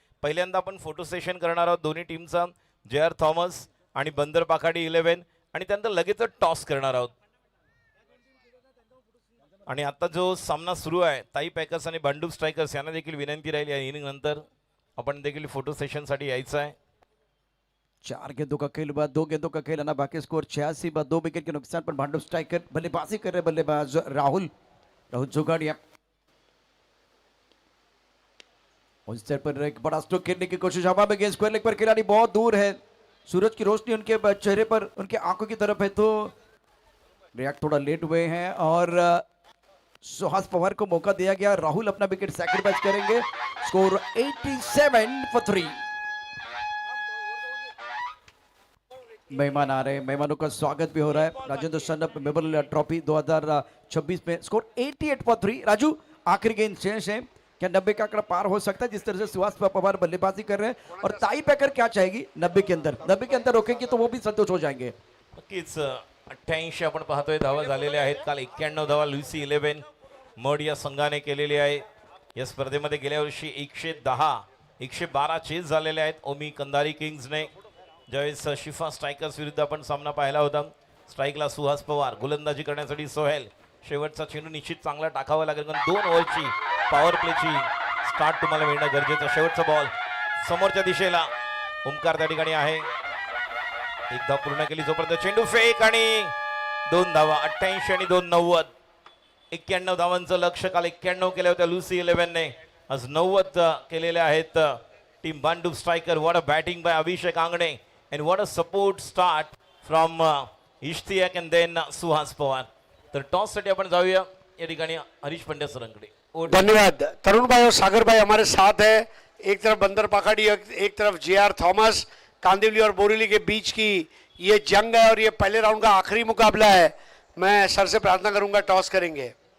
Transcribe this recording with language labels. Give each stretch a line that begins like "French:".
Marathi: पहिल्यांदा आपण photo session करणार आहोत दोन्ही टीमचा, JR थॉमस आणि बंदर पाखाडी 11, आणि त्यानंतर लगेच टॉस करणार आहोत. आणि आता जो सामना सुरू आहे, ताई पॅकर्स आणि भांडूप स्ट्रायकर्स यांना देखील विनंती राहील या इनिंग नंतर आपण देखील फोटो सेशनसाठी यायचं आहे.
Hindi: 4 गेंदों का खेल हुआ, 2 गेंदों का खेल, बाकी स्कोर 86 पर 2 विकेट के नुकसान पर भांडुप स्ट्राइकर बल्लेबाजी कर रहे बल्लेबाज राहुल जोगाड़िया. उस साइड पर एक बड़ा स्ट्रोक खेलने की कोशिश, हवा में गेंद स्क्वायर लेग पर, खिलाड़ी बहुत दूर है, सूरज की रोशनी उनके चेहरे पर, उनके आंखों की तरफ है, तो रिएक्ट थोड़ा लेट हुए हैं और सुहास पवार को मौका दिया गया. राहुल अपना विकेट सैक्रिफाइस करेंगे. Score 87 for 3. मेहमान आ रहे हैं, मेहमानों का स्वागत भी हो रहा है. राजेंद्र सन्नप मेमोरियल ट्रॉफी 2026 में स्कोर 88 for 3. राजू, आखिरी गेंद शेष है, क्या 90 का आंकड़ा पार हो सकता है? जिस तरह से सुहास पवार बल्लेबाजी कर रहे हैं, और ताई पैकर क्या चाहेगी 90 के अंदर रोकेंगे तो वो भी संतोष हो जाएंगे.
Marathi: नक्कीच 88 आपण पाहतोय धावा झालेल्या आहेत. काल 91 धावा लुसी 11 मड या संघाने केलेली आहे. या स्पर्धेमध्ये गेल्या वर्षी 110 112 चेस झालेले आहेत ओमी कंदारी किंग्सने. ज्यावेळेस शिफा स्ट्रायकर्स विरुद्ध आपण सामना पाहिला होता, स्ट्राईकला सुहास पवार, गोलंदाजी करण्यासाठी सोहेल. शेवटचा चेंडू निश्चित चांगला टाकावा लागेल, कारण 2 ओव्हरची पॉवर प्लेची स्टार्ट तुम्हाला मिळणं गरजेचं. शेवटचा बॉल समोरच्या दिशेला, ओमकार त्या ठिकाणी आहे. एक धाव पूर्ण केली, जोपर्यंत चेंडू फेक आणि 2 धावा. 88 आणि 2 90. 91 धावांचं लक्ष्य काल 91 केल्या होत्या लुसी 11ने, आज 90 केलेले आहेत team Bhandup striker.
English: What a batting by Abhishek Angane and what a support start from Ishtiaq and then Suhas Pawar.
Marathi: तर टॉस साठी आपण जाऊया या ठिकाणी हरीश पंड्या सरांकडे. धन्यवाद.
Hindi: तरुण भाई और सागर भाई हमारे साथ है. एक तरफ बंदर पाखाड़ी, एक तरफ JR थॉमस. कांदिवली और बोरीली के बीच की ये जंग है और ये पहले राउंड का आखिरी मुकाबला है. मैं सर से प्रार्थना करूंगा, टॉस करेंगे.